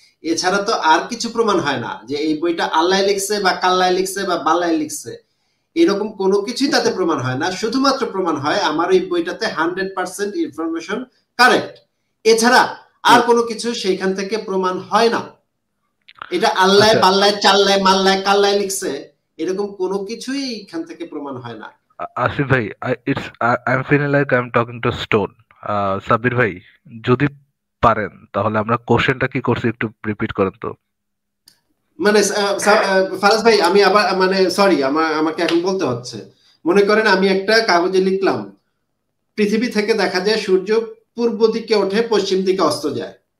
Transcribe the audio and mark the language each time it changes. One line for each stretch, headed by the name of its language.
Bangla: এছাড়া তো আর কিছু প্রমাণ হয় না যে এই বইটা আল্লাহ লিখছে বা কাল্লায় লিখছে বা বাল্লায় লিখছে, এরকম কোনো কিছুই তাতে প্রমাণ হয় না। শুধুমাত্র প্রমাণ হয় আমার এই বইটাতে 100% ইনফরমেশন কারেক্ট, এছাড়া আর কোনো কিছু সেইখান থেকে প্রমাণ হয় না। এটা আল্লাহ বাল্লায় চাল্লায় মাল্লায় কাল্লায় লিখছে, এরকম কোনো কিছুই এখান থেকে প্রমাণ হয় না। আসিফ ভাই,
English: I'm feeling like I'm talking to stone.
Bangla: Sabbir ভাই, যদি পারেন তাহলে আমরা কোশ্চেনটা কি করছি একটু রিপিট করেন তো। মানে ফারাজ ভাই, আমি আবার মানে সরি, আমাকে এখন বলতে হচ্ছে। মনে করেন আমি একটা কাগজে লিখলাম, পৃথিবী থেকে দেখা যায় সূর্য পূর্ব দিকে ওঠে, পশ্চিম দিকে অস্ত যায়।